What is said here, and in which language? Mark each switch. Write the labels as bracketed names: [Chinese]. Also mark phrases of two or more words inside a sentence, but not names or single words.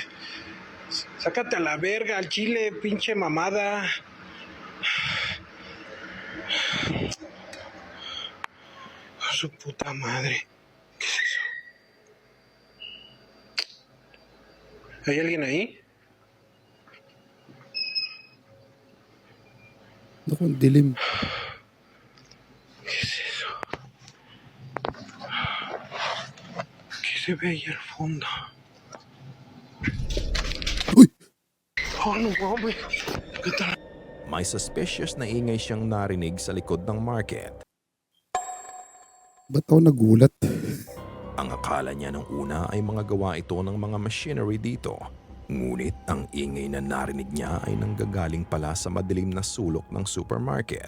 [Spanish] Sácate a la verga, al chile, pinche mamada. Su puta madre. ¿Qué es eso? ¿Hay alguien ahí? [Filipino] Naku, ang dilim. [Spanish] ¿Qué es eso? ¿Qué se ve ahí al fondo? Uy! Oh, no mames. ¿Qué tal? [Filipino] May suspicious na ingay siyang narinig sa likod ng market. Ba't ako nagulat? Ang akala niya nung una ay mga gawa ito ng mga machinery dito. Ngunit ang ingay na narinig niya ay nanggagaling pala sa madilim na sulok ng supermarket.